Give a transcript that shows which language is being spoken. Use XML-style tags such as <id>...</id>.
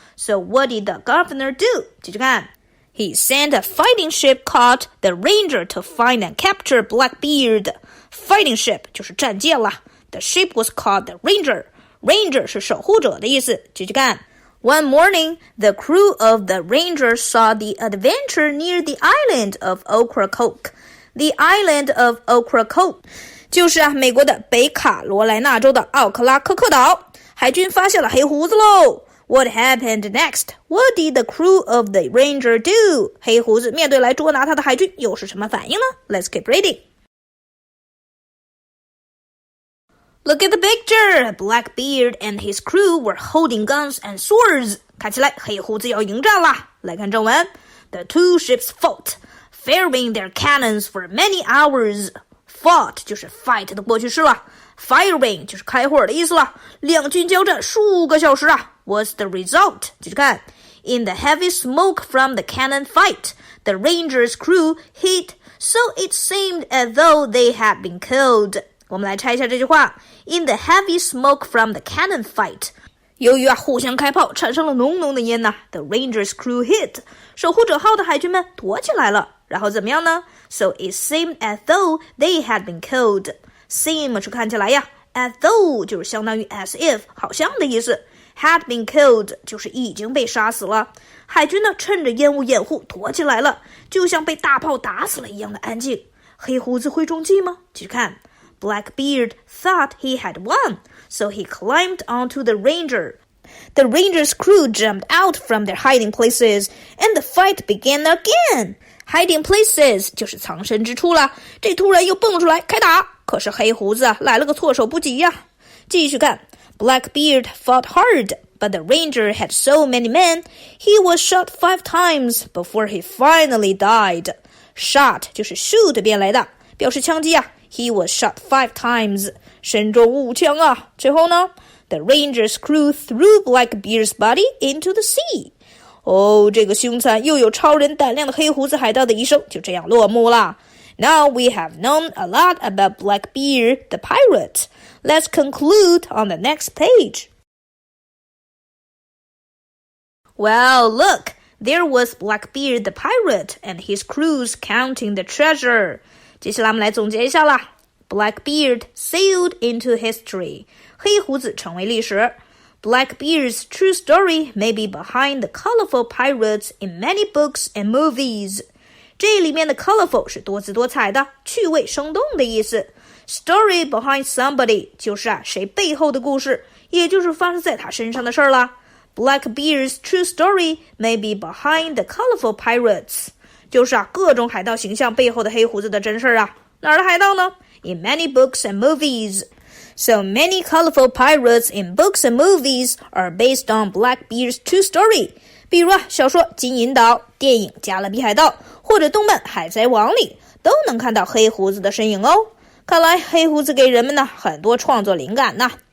<en>So what did the governor do?</en> <zh>继续看。</zh> <en>He sent a fighting ship called the Ranger to find and capture Blackbeard.</en> <zh>Fighting ship 就是战舰了。</zh> <en>The ship was called the Ranger.Ranger</en> <zh>是守护者的意思，继续看。</zh> <en>One morning, the crew of the Ranger saw the adventure near the island of Ocracoke.</en> <zh>The island of Ocracoke 就是美国的北卡罗来纳州的奥克拉科克岛。海军发现了黑胡子喽。</zh> <en>What happened next? What did the crew of the Ranger do?</en> <zh>黑胡子面对来捉拿他的海军又是什么反应呢？</zh> <en>Let's keep reading.Look at the picture. Blackbeard and his crew were holding guns and swords.</en> <zh>看起来黑胡子要迎战啦。来看正文。</zh> <en>The two ships fought, firing their cannons for many hours.</en> <zh>Fought 就是 fight 的过去式了。Firing 就是开火的意思了。两军交战数个小时啊。</zh> <en>What's the result?</en> <zh>继续看。</zh> <en>In the heavy smoke from the cannon fight, the Ranger's crew hid, so it seemed as though they had been killed.</en> <zh>我们来拆一下这句话</zh> <en>In the heavy smoke from the cannon fight</en> <zh>由于互相开炮产生了浓浓的烟</zh> <en>The Ranger's crew hid</en> <zh>守护者号的海军们躲起来了然后怎么样呢</zh> <en>So it seemed as though they had been killed</en> <zh>Seem 是看起来呀 As though 就是相当于 as if 好像的意思 Had been killed 就是已经被杀死了海军呢趁着烟雾掩护躲起来了就像被大炮打死了一样的安静黑胡子会中计吗继续看</zh> <en>Blackbeard thought he had won, so he climbed onto the Ranger. The Ranger's crew jumped out from their hiding places, and the fight began again.</en> <zh>Hiding places 就是藏身之处了，这突然又蹦出来开打，可是黑胡子来了个措手不及呀。继续看</zh> <en>Blackbeard fought hard, but the Ranger had so many men, he was shot 5 times before he finally died.</en> <zh>Shot 就是 shoot 变来的，表示枪击啊。</zh> <en>He was shot 5 times.</en> <zh>身中5枪啊。最后呢</zh> <en>The Ranger's crew threw Blackbeard's body into the sea.</en> <zh>这个凶残又有超人胆量的黑胡子海盗的一生就这样落幕了。</zh> <en>Now we have known a lot about Blackbeard the Pirate. Let's conclude on the next page. Well, look, there was Blackbeard the Pirate and his crews counting the treasure.</en> <zh>接下来我们来总结一下啦</zh> <en>Blackbeard sailed into history</en> <zh>黑胡子成为历史</zh> <en>Blackbeard's true story may be behind the colorful pirates in many books and movies</en> <zh>这里面的 colorful 是多姿多彩的趣味生动的意思</zh> <en>Story behind somebody</en> <zh>就是谁背后的故事也就是发生在他身上的事儿啦</zh> <en>Blackbeard's true story may be behind the colorful pirates</en> <zh>就是各种海盗形象背后的黑胡子的真事啊。哪儿的海盗呢</zh> <en>In many books and movies. So many colorful pirates in books and movies are based on Blackbeard's true story.</en> <zh>比如小说《金银岛》、电影《加勒比海盗》或者动漫《海贼王》里都能看到黑胡子的身影哦。看来黑胡子给人们很多创作灵感呢。</zh>